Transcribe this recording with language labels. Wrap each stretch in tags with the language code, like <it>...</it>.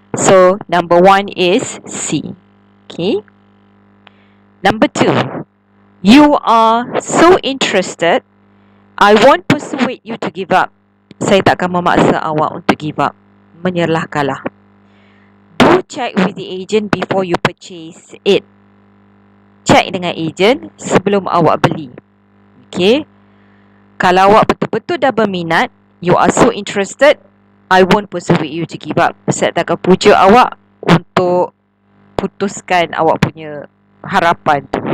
<en>So number 1 is C. Okay. Number 2. You are so interested, I won't persuade you to give up.</en> <ms>Saya takkan memaksa awak untuk</ms> <en>give up.</en> <ms>Menyerahkanlah.</ms> <en>Do check with the agent before you purchase it.</en> <ms>Check dengan agent sebelum awak beli.</ms> <en>Okay.</en> <ms>Kalau awak betul-betul dah berminat,</ms> <en>you are so interested, I won't persuade you to give up.</en> <ms>Saya takkan puja awak untuk putuskan awak punya harapan tu.</ms>